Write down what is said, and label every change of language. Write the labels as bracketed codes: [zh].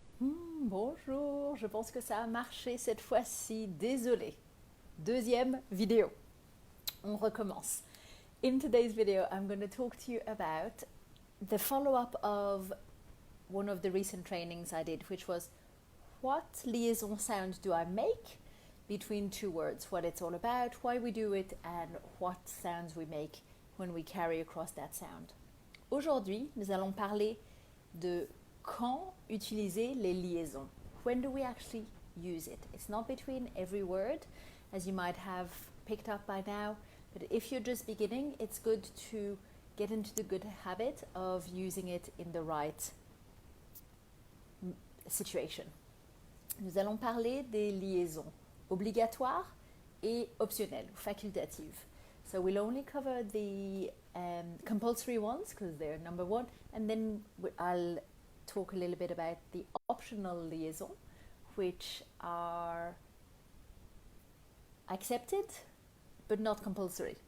[fr] Bonjour, je pense que ça a marché cette fois-ci, désolé. Deuxième vidéo. On recommence. [en] In today's video, I'm going to talk to you about the follow-up of one of the recent trainings I did, which was what liaison sound do I make between two words, what it's all about, why we do it, and what sounds we make when we carry across that sound. [fr] Aujourd'hui, nous allons parler de quand utiliser les liaisons. [en] When do we actually use it? It's not between every word, as you might have picked up by now, but if you're just beginning, it's good to get into the good habit of using it in the right situation. [fr] Nous allons parler des liaisons obligatoires et optionnelles, facultatives. [en] So we'll only cover the compulsory ones because they're number one, and then I'll talk a little bit about the optional liaisons, which are accepted but not compulsory.